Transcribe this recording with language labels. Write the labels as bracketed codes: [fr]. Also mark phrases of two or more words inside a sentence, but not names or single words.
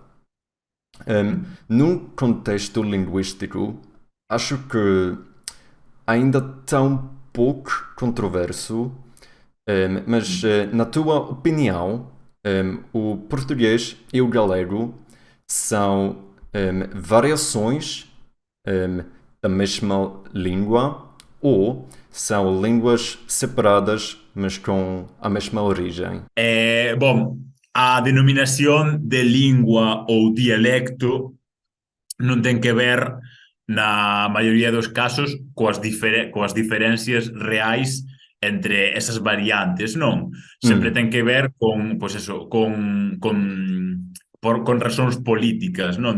[pt] Num contexto linguístico, acho que ainda está um pouco controverso, mas na tua opinião, o português e o galego são variações da mesma língua ou são línguas separadas, mas com a mesma origem? Bom, [gl] a denominación de lingua ou dialecto non ten que ver na maioría dos casos coas diferencias reais entre esas variantes, non? Sempre ten que ver con, pois eso, con razóns políticas, non?